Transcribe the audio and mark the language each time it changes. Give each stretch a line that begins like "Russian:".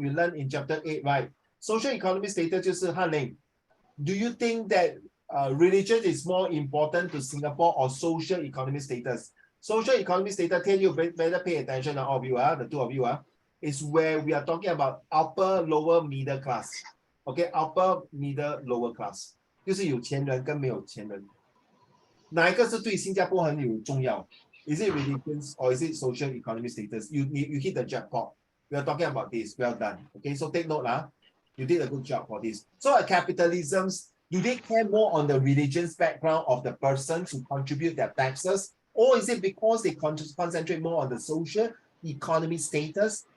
English: You learned in chapter 8, right? Social economic status
Chinese: 就是
English: Hanling. Do you think that religion is more important to Singapore or social economic status? Social economic status, tell you better pay attention, all of you, the two of you, is where we are talking about upper, lower, middle class. Okay, upper, middle, lower class.
Chinese: 就是有钱人跟没有钱人。哪一个是对新加坡很有重要?
English: Is it religion or is it social economic status? You hit the jackpot. We are talking about this. Well done. Okay, so take note, you did a good job for this. So at capitalisms, do they care more on the religion's background of the persons who contribute their taxes? Or is it because they concentrate more on the social economic status?